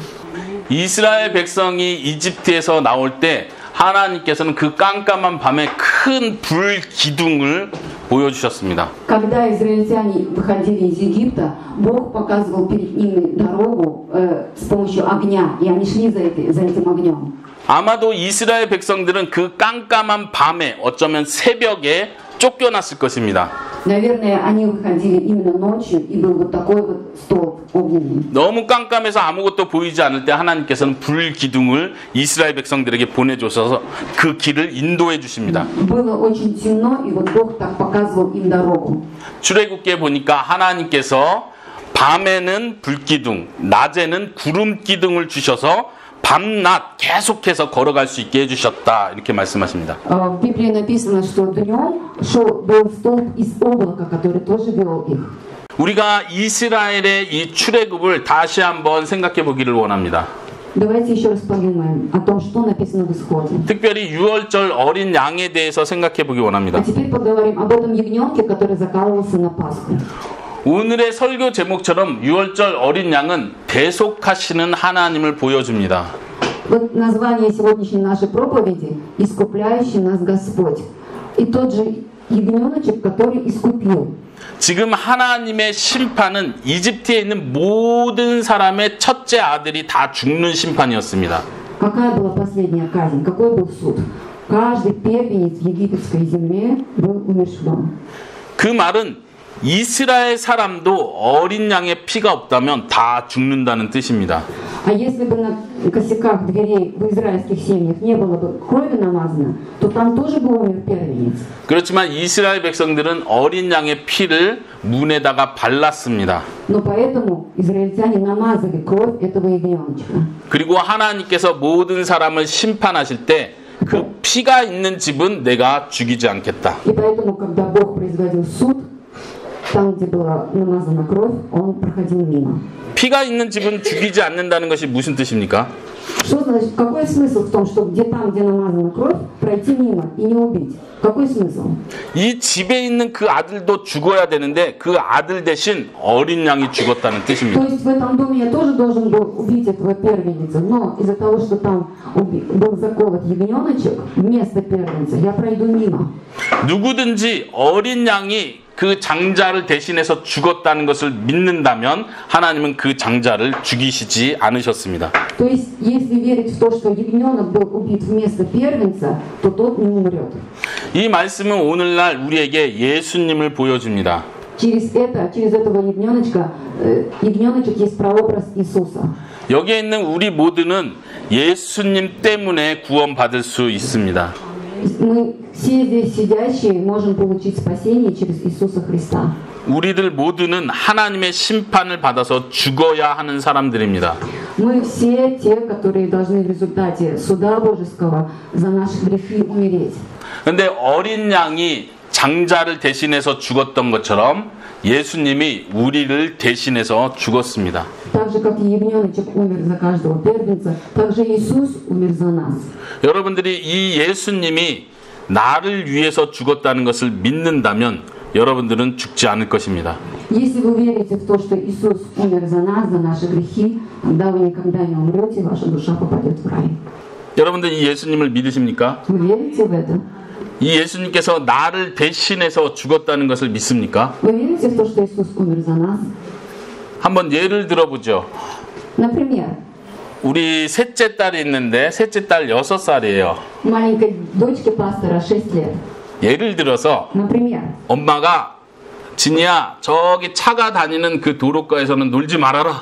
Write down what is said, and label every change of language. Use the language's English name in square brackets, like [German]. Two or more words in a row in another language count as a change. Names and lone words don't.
[Korean] 이스라엘 백성이 이집트에서 나올 때 하나님께서는 그 깜깜한 밤에 큰 불 기둥을 보여주셨습니다. [Russian] Когда израильтяне выходили из Египта, Бог показывал перед ними дорогу с помощью огня, и они шли за этим огнем. [Korean] 아마도 이스라엘 백성들은 그 깜깜한 밤에 어쩌면 새벽에 쫓겨났을 것입니다. [Russian] Наверное, они выходили именно ночью, и был вот такой вот столб огненный. [Korean] 너무 깜깜해서 아무것도 보이지 않을 때 하나님께서는 불 기둥을 이스라엘 백성들에게 보내주셔서 그 길을 인도해 주십니다. [Russian] Было очень темно, и вот Бог так показывал им дорогу. [Korean] 출애굽기에 보니까 하나님께서 밤에는 불 기둥, 낮에는 구름 기둥을 주셔서 밤낮 계속해서 걸어갈 수 있게 해주셨다 이렇게 말씀하십니다. [Russian] В Библии написано, что днем был столб из облака, который тоже вел их. [Korean] 우리가 이스라엘의 이 출애굽을 다시 한번 생각해 보기를 원합니다. [Russian] Давайте еще раз подумаем о том, что написано в Исходе. [Korean] 특별히 유월절 어린 양에 대해서 생각해 보기 원합니다. [Russian] А теперь поговорим об этом ягненке, который закалывался на Пасху. [Korean] 오늘의 설교 제목처럼 유월절 어린 양은 대속하시는 하나님을 보여줍니다. [Russian] Вот название сегодняшней нашей проповеди «Искупляющий нас Господь». И тот же ягненочек, который искупил. [Korean] 지금 하나님의 심판은 이집트에 있는 모든 사람의 첫째 아들이 다 죽는 심판이었습니다. [Russian] Какая была последняя казнь? Какой был суд? Каждый первенец в египетской земле был умерщвлен. [Korean] 그 말은 이스라엘 사람도 어린 양의 피가 없다면 다 죽는다는 뜻입니다. [Russian] А если бы на косяках дверей в израильских семьях не было бы крови намазано, то там тоже бы умер первенец. [Korean] 그렇지만 이스라엘 백성들은 어린 양의 피를 문에다가 발랐습니다. [Russian] Но поэтому израильтяне намазали кровь этого ягненочка. [Korean] 그리고 하나님께서 모든 사람을 심판하실 때 그 피가 있는 집은 내가 죽이지 않겠다. [Russian] И поэтому, когда Бог производил суд, там, где была намазана кровь, он проходил мимо. [Korean] 피가 있는 집은 죽이지 않는다는 것이 무슨 뜻입니까? [Russian] Что значит, какой смысл в том, что где намазана кровь, пройти мимо и не убить? Какой смысл? [Korean] 이 집에 있는 그 아들도 죽어야 되는데 그 아들 대신 어린 양이 죽었다는 뜻입니다. [Russian] То есть в этом доме я тоже должен был убить этого первенца, но из-за того, что там был заколот ягненочек вместо первенца, я пройду мимо. [Korean] 누구든지 어린 양이 그 장자를 대신해서 죽었다는 것을 믿는다면 하나님은 그 장자를 죽이시지 않으셨습니다. [Russian] То есть, если верить в то, что ягненок был убит вместо первенца, то тот не умрет. [Korean] 이 말씀은 오늘날 우리에게 예수님을 보여줍니다. [Russian] Через этого ягненочек есть прообраз Иисуса. [Korean] 여기에 있는 우리 모두는 예수님 때문에 구원받을 수 있습니다. [Russian] Мы все здесь сидящие можем получить спасение через Иисуса Христа. [Korean] 우리들 모두는 하나님의 심판을 받아서 죽어야 하는 사람들입니다. [Russian] Мы все те, которые должны в результате суда Божеского за наши грехи умереть. [Korean] 그런데 어린 양이 장자를 대신해서 죽었던 것처럼 예수님이 우리를 대신해서 죽었습니다. [Russian] Так же, как и ягненочек умер за каждого первенца, так же Иисус умер за нас. [Korean] 여러분들이 이 예수님이 나를 위해서 죽었다는 것을 믿는다면 여러분들은 죽지 않을 것입니다. [Russian] Если вы верите в то, что Иисус умер за нас, за наши грехи, тогда вы никогда не умрете, ваша душа попадет в рай. [Korean] 여러분들 이 예수님을 믿으십니까? [Russian] Вы верите в это? [Korean] 이 예수님께서 나를 대신해서 죽었다는 것을 믿습니까? [Russian] Вы верите в то, что Иисус умер за нас? [Korean] 한번 예를 들어보죠. [Russian] Например, [Korean] 우리 셋째 딸이 있는데 셋째 딸 6살이에요. [Russian] маленькой дочке пастора 6 лет. [Korean] 예를 들어서 [Russian] Например, [Korean] 엄마가 진이야 저기 차가 다니는 그 도로가에서는 놀지 말아라.